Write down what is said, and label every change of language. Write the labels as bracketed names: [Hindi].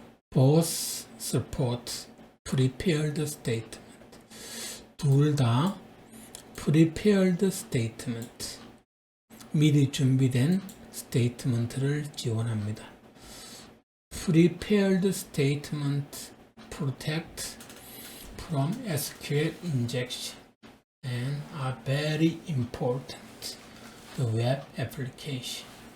[English] Both support prepared statement. [Korean] 둘 다 prepared statement, 미리 준비된 스테이트먼트를 지원합니다. [English] Prepared statement protect from SQL injection and are very important to web application.